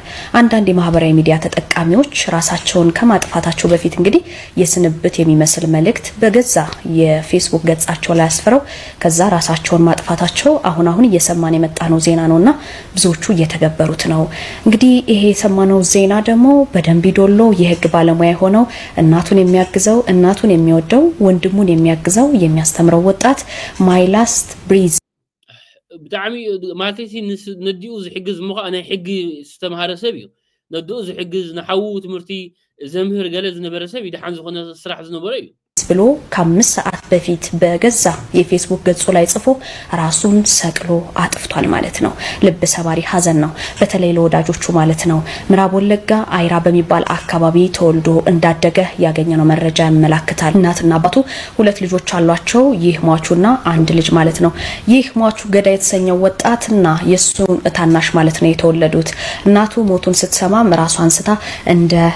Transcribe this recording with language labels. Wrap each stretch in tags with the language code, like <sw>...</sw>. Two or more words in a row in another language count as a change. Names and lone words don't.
<am>አንዳንድ የማህበራዊ ሚዲያ ተጠቃሚዎች ራሳቸውን ከማጥፋታቸው በፊት እንግዲህ የስንብት የሚመስል መልእክት በገዛ የፌስቡክ ገጻቸው ላይ አስፈረው ከዛ ራሳቸውን ማጥፋታቸው አሁን እየሰማን የመጣነው ዜና ነውና ብዙዎቹ እየተገበሩት ነው እንግዲህ ይሄ የሰማነው ዜና ደግሞ በደንቢ ዶሎ የህግ ባለሙያ ሆነው እናቱን የሚያግዘው እናቱን የሚወደው ወንድሙን የሚያግዘው የሚያስተምረው ወጣት</am> <en>my last breath</en> <ti>ብጣዕሚ ማለትሲ ንዲኡ ዝሕግዝ ምዃ ናይ ሕጊ ዝተምሃረ ሰብ እዩ ንዲኡ ዝሕግዝ ንሓው ትምህርቲ ዘምህር ገለ ዝነበረ ሰብ ይድሓን ዝኾነ ስራሕ ዝነበረ እዩ ብሎ</ti> <am>ከ5 ሰዓት በፊት በገዛ የፌስቡክ ገጹ ላይ ጽፎ ራሱን ሰቅሎ አጥፍቷል ማለት ነው ልብ ሰባሪ ሀዘን ነው በተለይ ለወዳጆቹ ማለት ነው ምዕራብ ወለጋ አይራ በሚባል አካባቢ ተወልዶ እንዳደገ ያገኘነው መረጃ ያመላክታል እናትና አባቱ ሁለት ልጆች አሏቸው ይህ ሟቹና አንድ ልጅ ማለት ነው ይህ ሟቹ ገዳ የተሰኘው ወጣትና የሱን ታናሽ ማለት ነው የተወለዱት እናቱ ሞቱን ስትሰማ ራሷን ስታ እንደ</am>